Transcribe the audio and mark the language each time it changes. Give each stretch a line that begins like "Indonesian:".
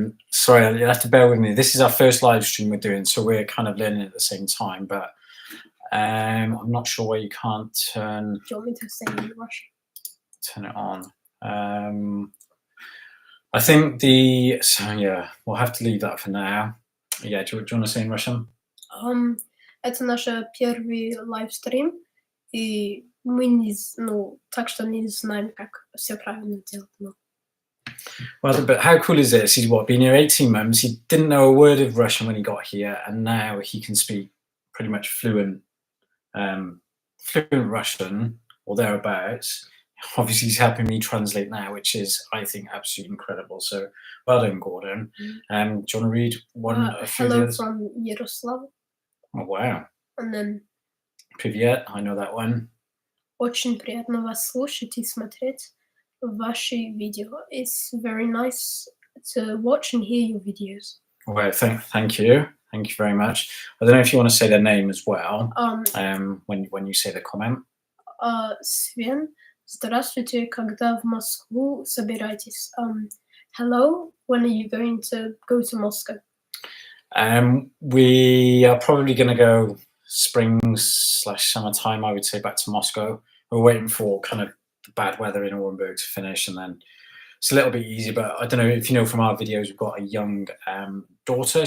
English: Sorry, you'll have to bear with me. This is our first live stream we're doing, so we're kind of learning at the same time, but I'm not sure why you can't turn... Do you want me to say in Russian? Turn it on. I think so yeah, we'll have to leave that for now. Yeah, do you want to say in Russian?
Russian: Это наш первый лайвстрим, и мы так что не знаем, как все правильно делать.
English: Well, but how cool is this? He's been here 18 months. He didn't know a word of Russian when he got here, and now he can speak pretty much fluent Russian. or thereabouts. Obviously, he's helping me translate now, which is, I think, absolutely incredible. So well done, Gordon. Do you want to read a few of the Hello others? from Yaroslav. Oh, wow. And then Привет, I know that one.
Russian: очень приятно вас слушать и смотреть ваши видео.
English: It's very nice to watch and hear your videos. Well, thank you. Thank you very much. I don't know if you want to say their name as well when you say the comment.
Russian: Sven, здравствуйте, когда в Москву собираетесь?
English: Hello, when are you going to go to Moscow? We are probably going to go spring/summertime, I would say, back to Moscow. We're waiting for kind of the bad weather in Orenburg to finish, and then it's a little bit easier. But I don't know if you know from our videos, we've got a young daughter.